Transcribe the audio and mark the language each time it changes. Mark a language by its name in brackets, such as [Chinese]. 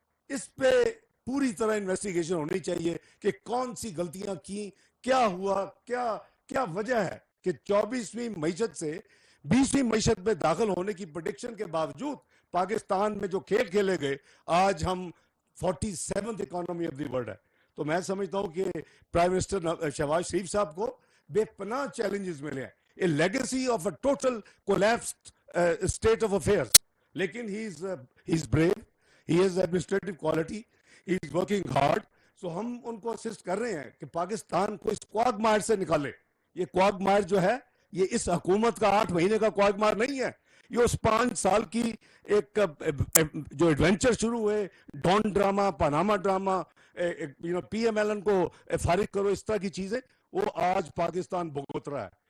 [Urdu] اس پہ پوری طرح انویسٹیگیشن ہونی چاہیے کہ کون سی غلطیاں کی, کیا ہوا, کیا وجہ ہے کہ 24ویں معیشت سے 20ویں معیشت میں داخل ہونے کی پریڈکشن کے باوجود پاکستان میں جو کھیل کھیلے گئے, آج ہم 47th economy of the world ہے. تو میں سمجھتا ہوں کہ پرائم منسٹر شہباز شریف صاحب کو بے پناہ چیلنجز ملے ہیں, [English] a legacy of a total collapsed state of affairs. [Urdu] لیکن [English] he is brave, he has administrative quality, he is working hard. [Urdu] So ہم ان کو اسسٹ کر رہے ہیں کہ پاکستان کو اس quagmire سے نکالے. یہ quagmire جو ہے یہ اس حکومت کا 8 مہینے کا quagmire نہیں ہے, یہ اس 5 سال کی ایک جو ایڈونچر شروع ہوئے، Dawn drama, Panama drama, P M L N کو فارغ کرو، اس طرح کی چیزیں، وہ آج پاکستان بھگت رہا ہے.